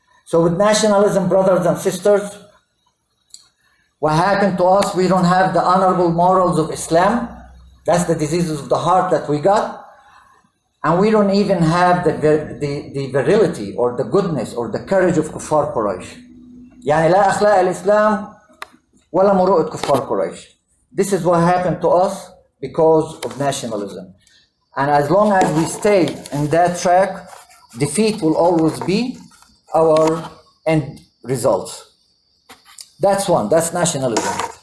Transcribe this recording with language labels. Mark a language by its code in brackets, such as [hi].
[en] So with nationalism, brothers and sisters, what happened to us? We don't have the honorable morals of Islam. That's the diseases of the heart that we got. And we don't even have the virility or the goodness or the courage of [ar] كفار قريش. يعني لا أخلاق الإسلام ولا مروءة كفار قريش. [en] This is what happened to us because of nationalism. And as long as we stay in that track, defeat will always be our end results. That's one, that's nationalism.